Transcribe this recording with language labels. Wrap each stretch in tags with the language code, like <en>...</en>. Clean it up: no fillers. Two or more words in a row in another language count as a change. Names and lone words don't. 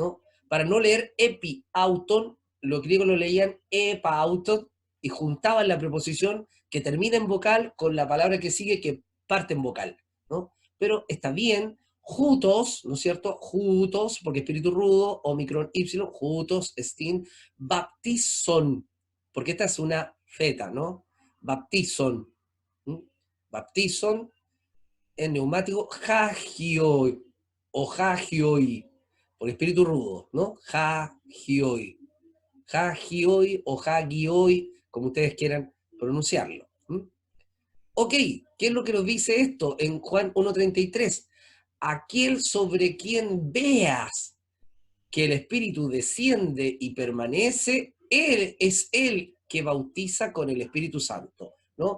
<es>Para no leer</es> <el>ἐπὶ αὐτόν,</el> <es>los griegos lo leían epauton, y juntaban la preposición que termina en vocal con la palabra que sigue que parte en vocal, ¿no? Pero está bien, jutos, ¿no es cierto? Jutos, porque espíritu rudo, omicron y,</es> <el>οὗτος, ἐστίν, βαπτίζων,</el> <es>porque esta es una zeta, ¿no? Baptizon, ¿m?</es> <el>βαπτίζων, ἐν πνεύματι, ἅγιοι,</el> <es>o hagioi, por espíritu rudo, ¿no?</es> <el>ἅγιοι, ἅγιοι o ἅγιοι,</el> <es>como ustedes quieran pronunciarlo. Ok, ¿qué es lo que nos dice esto en Juan 1:33? Aquel sobre quien veas que el Espíritu desciende y permanece, Él es el que bautiza con el Espíritu Santo, ¿no?</es>